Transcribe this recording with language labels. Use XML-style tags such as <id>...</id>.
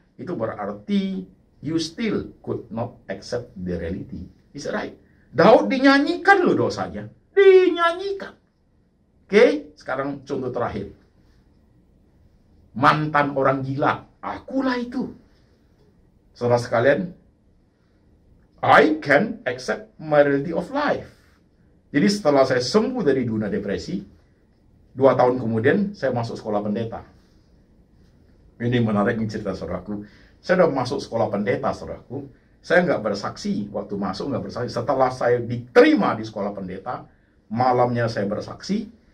<id>Itu berarti</id> <en>you still could not accept the reality. Is it right?</en> <id>Daud dinyanyikan loh dosanya. Dinyanyikan. Oke, sekarang contoh terakhir. Mantan orang gila. Akulah itu. Saudara sekalian,</id> <en>I can accept my reality of life.</en> <id>Jadi setelah saya sembuh dari dunia depresi, 2 tahun kemudian saya masuk sekolah pendeta. Ini menarik nih cerita saudaraku. Saya udah masuk sekolah pendeta saudaraku. Saya nggak bersaksi waktu masuk, nggak bersaksi. Setelah saya diterima di sekolah pendeta, malamnya saya bersaksi.</id>